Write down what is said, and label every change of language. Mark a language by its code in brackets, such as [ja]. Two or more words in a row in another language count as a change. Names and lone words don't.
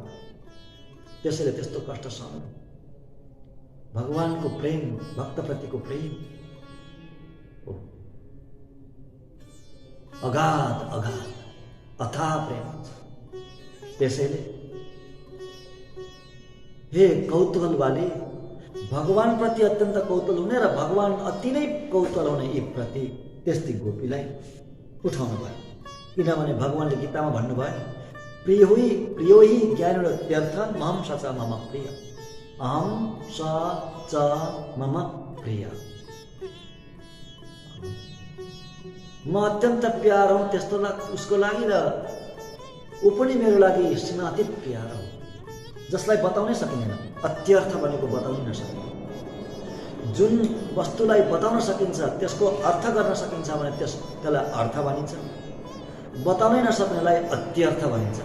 [ne] त्यसैले त्यस्तो कष्ट सहनु। भगवानको प्रेम, भक्तप्रतिको प्रेम अगाध अगाध अथाह प्रेम हुन्छ। त्यसैले हे कौतूहलवाली, भगवान प्रति अत्यन्त कौतूहल हुने र भगवान अति नै कौतूहल हुने यी प्रति त्यस्तै गोपीलाई उठाउनु भयो। किनभने भगवानले गीतामा भन्नुभयो, [sa] प्रियो हि ज्ञानोत्यर्थं मम स च मम प्रिय, अहम स च मम प्रिय। [ne] म अत्यन्त प्यार हूँ त्यस्तो उसको लागि र ऊ पनि मेरो लागि सीमातीत प्यार हो, जसलाई बताउनै सकिँदैन। अत्यर्थ भनेको बताउनै नसकिने। जुन वस्तुलाई बताउन सकिन्छ, त्यसको अर्थ गर्न सकिन्छ भने त्यसलाई अर्थ भनिन्छ, बताउनै नसक्नेलाई अत्यर्थ भनिन्छ।